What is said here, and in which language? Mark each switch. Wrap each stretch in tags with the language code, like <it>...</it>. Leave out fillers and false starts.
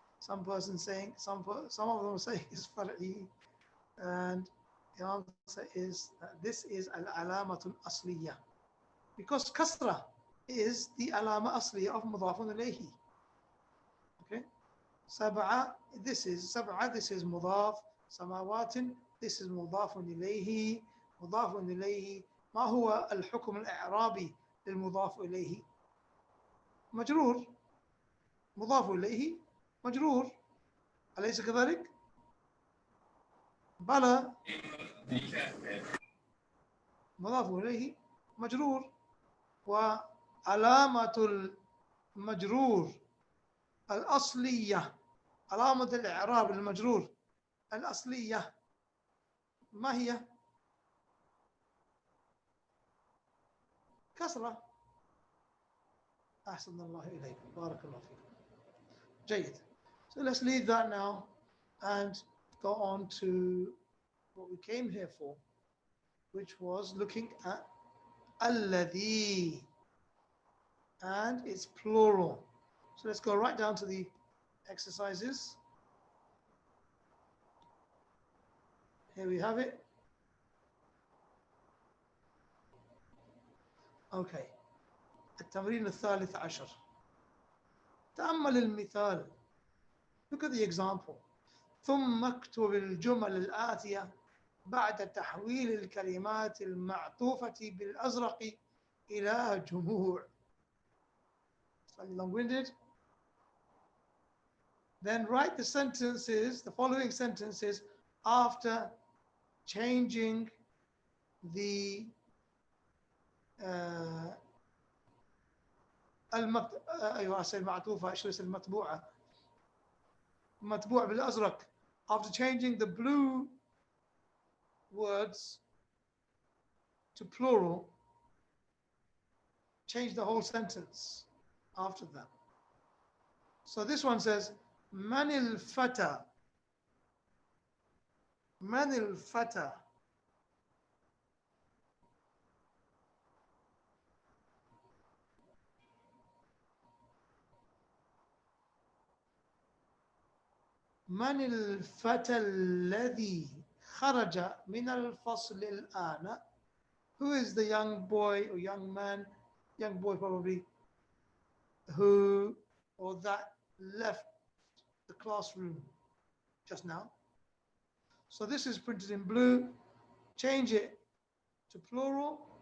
<en>Some person saying, some of them are saying it's far'i. And the answer is that this is al-alamatul asliya. Because kasra is the alama asliya of mudafun ilayhi. Okay? Sab'a, this is mudaf. Samawatin, this is mudafun ilayhi.</en> <ar>مضاف إليه. ما هو الحكم الإعرابي للمضاف إليه؟ مجرور. مضاف إليه مجرور. أليس كذلك؟ بلى. مضاف إليه مجرور. وعلامة المجرور الأصلية، علامة الإعراب المجرور الأصلية ما هي؟ كسرة. أحسن الله إليكم. بارك الله فيكم. جيد.</ar> <en>So let's leave that now and go on to what we came here for, which was looking at الذي and its plural. So let's go right down to the exercises. Here we have it. Okay. التمرين الثالث عشر. تأمل المثال. Look at the example.</en> <ar>ثم اكتب الجمل الآتية بعد تحويل الكلمات المعطوفة بالأزرق إلى جموع.</ar> <en>Slightly long-winded. Then write the sentences, the following sentences, after changing the أيوة أصل معطوفة شو اسم المطبوعة مطبوع بالأزرق, after changing the blue words to plural, change the whole sentence after that.</en> <ar>So this one says من الفتى من الفتى من الفتى الذي خرج من الفصل الآن?</ar> <en>Who is the young boy or young man, young boy probably, who or that left the classroom just now? So this is printed in blue. Change it to plural.</en>